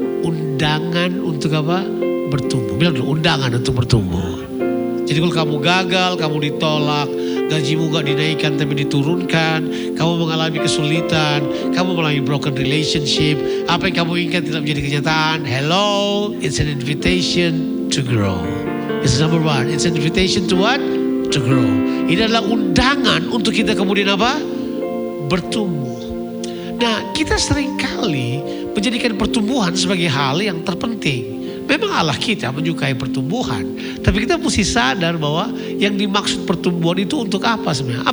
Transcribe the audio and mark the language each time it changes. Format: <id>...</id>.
<id>Undangan untuk apa? Bertumbuh. Bilang dulu, undangan untuk bertumbuh. Jadi kalau kamu gagal, kamu ditolak, gajimu gak dinaikkan tapi diturunkan, kamu mengalami kesulitan, kamu mengalami</id> <en>broken relationship,</en> <id>apa yang kamu inginkan tidak menjadi kenyataan.</id> <en>Hello, it's an invitation to grow. It's number one. It's an invitation to what? To grow.</en> <id>Ini adalah undangan untuk kita kemudian apa? Bertumbuh. Nah, kita seringkali menjadikan pertumbuhan sebagai hal yang terpenting. Memang Allah kita menyukai pertumbuhan, tapi kita mesti sadar bahwa yang dimaksud pertumbuhan itu untuk apa sebenarnya?</id>